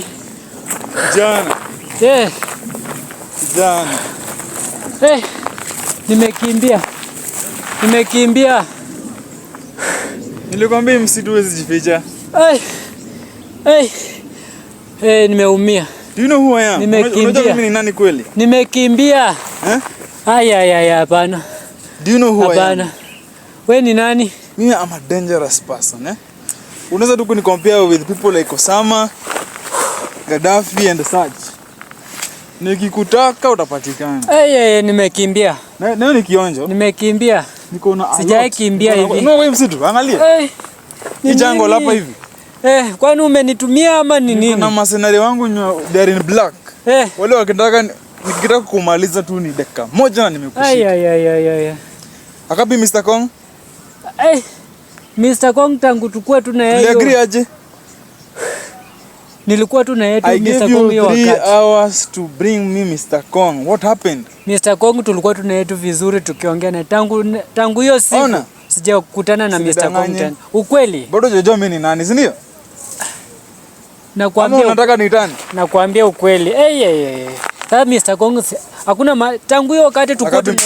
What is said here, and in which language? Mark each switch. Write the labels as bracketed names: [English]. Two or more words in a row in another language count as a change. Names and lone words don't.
[Swahili] Jana. Jana. Nimekimbia. Nilikwambia msitu huwezi jificha. Nimeumia. [English] Do you know who I am? [Swahili] Unajua mimi ni nani kweli? Nimekimbia. Hapana. [English] Do you know who I am? [Swahili] Hapana. Wewe ni nani? [English] Mimi am a dangerous person, [Swahili] Unaweza tu kunicompare [English] with people like Osama, Gaddafi and such. [Swahili] Nikikutaka utapatikana. Nimekimbia. Na ni kionjo. Nimekimbia. Niko na sijai kimbia hivi. [English] No way [Swahili] msitu, angalia. Ni jungle hapa hivi. Kwani umenitumia ama ni nini? Na masenari wangu [English] they are in black. [Swahili] Wale nikitaka kumaliza tu ni dakika moja na nimekushika. Akapi Mr. Kong? Mr. Kong tangu tukua tu na yeye. Tuliagree aje? Nilikuwa tu na yeye Mr. Kong hiyo wakati. [English] I gave you 3 hours to bring me Mr. Kong. What happened? [Swahili] Mr. Kong tulikuwa tu na yeye vizuri tukiongea na tangu hiyo siku. Sijakutana na Mr. Kong tena. Ukweli? Bado hujajua mimi ni nani, si ndio? Nakwambia unataka nitani? Nakwambia ukweli. Sasa Mr. Kong hakuna tangu hiyo wakati tukua tu